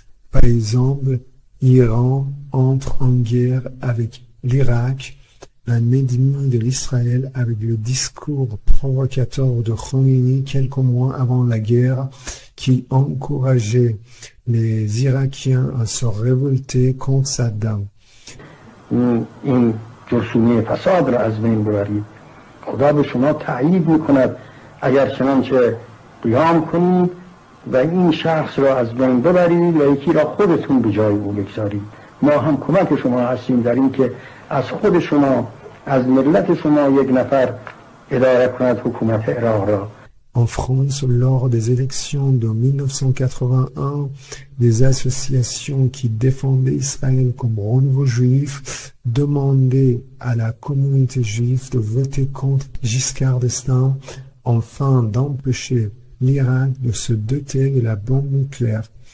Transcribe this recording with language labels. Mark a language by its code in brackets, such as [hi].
[fr] Par exemple, l'Iran entre en guerre avec l'Irak, un ennemi de l'Israël, avec le discours provocateur de Khomeini quelques mois avant la guerre qui encourageait les Irakiens à se révolter contre Saddam. [fa] این جرثومه فساد را از بین ببرید. خدا به شما تأیید میکند اگر چنانچه قیام کنید و این شخص را از بین ببرید و یکی را خودتون به جای او بگذارید. ما هم کمک شما هستیم در این که از خود شما از ملت شما یک نفر اداره کند حکومت عراق را. [fr] En France, lors des élections de 1981, des associations qui défendaient Israël comme renouveau juif demandaient à la communauté juive de voter contre Giscard d'Estaing afin d'empêcher l'Irak de se doter de la bombe nucléaire.